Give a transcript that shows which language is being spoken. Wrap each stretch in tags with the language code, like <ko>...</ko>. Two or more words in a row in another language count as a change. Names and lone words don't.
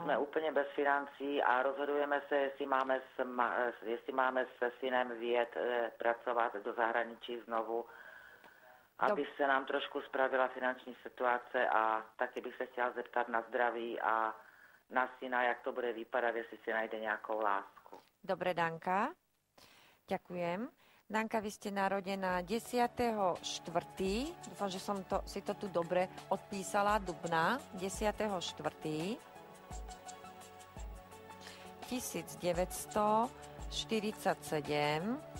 <cs>Jsme úplně bez financí a rozhodujeme se, jestli máme se synem vyjet pracovat do zahraničí znovu, aby se nám trošku spravila finanční situace, a taky bych se chtěla zeptat na zdraví a na syna, jak to bude vypadat, jestli si najde nějakou lásku.</cs> <sk>Dobre, Danka. Ďakujem. Danka, vy ste narodená 10.4. Dúfam, že som si to tu dobre odpísala.</sk> <cs>Dubna 10.4. 1947.</cs>